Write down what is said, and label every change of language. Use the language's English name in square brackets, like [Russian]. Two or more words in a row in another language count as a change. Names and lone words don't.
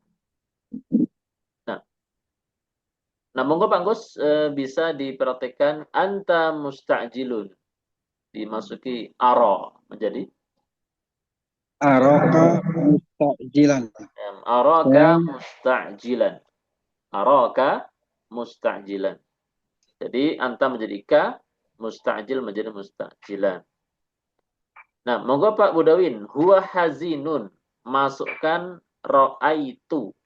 [Indonesian] Nah, monggo Pak Gus bisa diperhatikan [Arabic] أنت مستعجل [Indonesian] dimasuki ara menjadi [Arabic] أراك مستعجلا. araka [Indonesian] Saya [Arabic] مستعجلا. أراك مستعجلا. [Indonesian] Jadi anta menjadi ka, musta'jil menjadi musta'jilan. Nah, monggo Pak Budawin, [Arabic] هو حزين. [Indonesian] Masukkan ra'aitu.